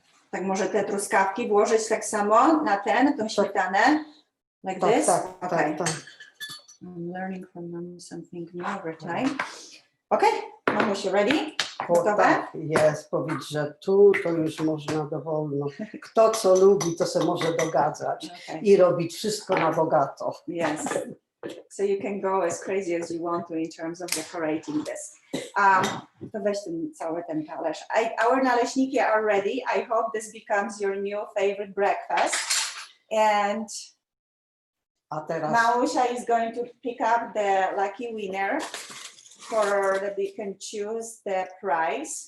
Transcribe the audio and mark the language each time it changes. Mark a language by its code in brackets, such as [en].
[pl] Tak, może te truskawki włożyć tak samo na tą śmietanę? [en] Like this? Okay. [pl] Tak. [en] I'm learning from mom something new every time. Okay, mamusiu, ready? [pl] Gotowe? Tak, jest. Powiedz, że tu to już można dowolno. Kto co lubi, to se może dogadzać. [en] Okay. [pl] I robić wszystko na bogato. [en] Yes. So you can go as crazy as you want to in terms of decorating this. [pl] To weź cały ten talerz. [en] Our naleśniki are ready. I hope this becomes your new favorite breakfast. And [pl] A teraz [en] Mausia is going to pick up the lucky winner for that we can choose the prize.